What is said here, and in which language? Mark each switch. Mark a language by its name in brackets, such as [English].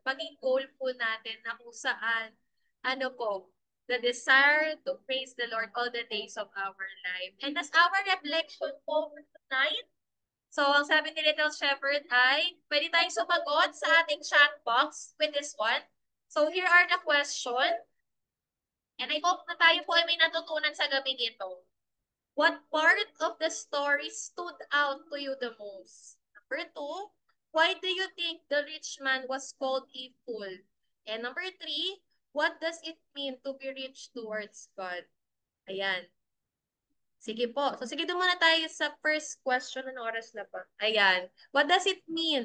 [Filipino] Maging goal po natin na kung saan, ano po, [English] the desire to praise the Lord all the days of our life. And as our reflection po for tonight, [Filipino] so ang sabi ni Little Shepherd ay, pwede tayong sumagot sa ating chat box [English] with this one. So here are the question. And I hope [Filipino] na tayo po ay may natutunan sa gabing ito. [English] What part of the story stood out to you the most? Number two, why do you think the rich man was called a fool? And number three, what does it mean to be rich towards God? [Filipino] Ayan. Sige po. So sige doon muna tayo sa first question. Anong oras na pa? Ayan. [English] What does it mean?